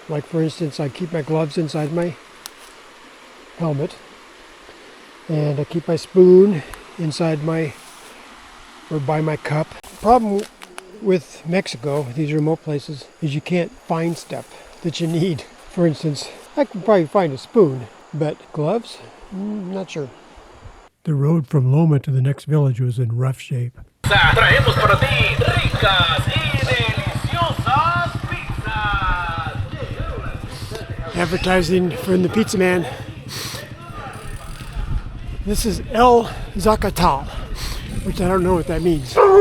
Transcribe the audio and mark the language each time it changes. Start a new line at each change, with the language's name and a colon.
English: Like for instance, I keep my gloves inside my helmet, and I keep my spoon inside my, or by my cup. Problem with Mexico, these remote places, is you can't find stuff that you need. For instance, I can probably find a spoon, but gloves? Not sure. The road from Loma to the next village was in rough shape.
Spanish: Traemos para ti ricas y deliciosas pizzas.
English: Advertising from the pizza man. This is El Zacatal, which I don't know what that means.